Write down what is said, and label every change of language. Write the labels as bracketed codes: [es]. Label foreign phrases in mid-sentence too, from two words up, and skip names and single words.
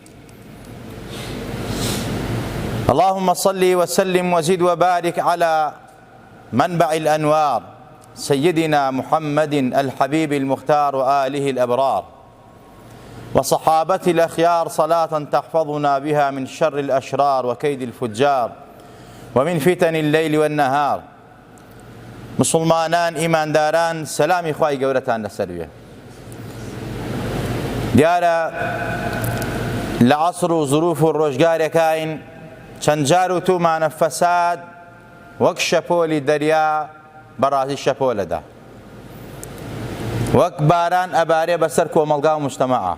[ar] اللهم صل وسلم وزد وبارك على منبع الأنوار سيدنا محمد الحبيب المختار وآله الأبرار وصحابته الأخيار، صلاة تحفظنا بها من شر الأشرار وكيد الفجار ومن فتن الليل والنهار. [ckb] مسلمانان ئیمانداران، سەلامی خوای گەورەتان لەسەر بێ. دیارە لە عەسڕ و زروف و ڕۆژگارێکاین چەند جار و تومانە فەساد وەک شەپۆلی دەریا بەڕاستی شەپۆلەدا، وەک باران ئەبارێ بەسەر کۆمەڵگا و مجتەمەعە.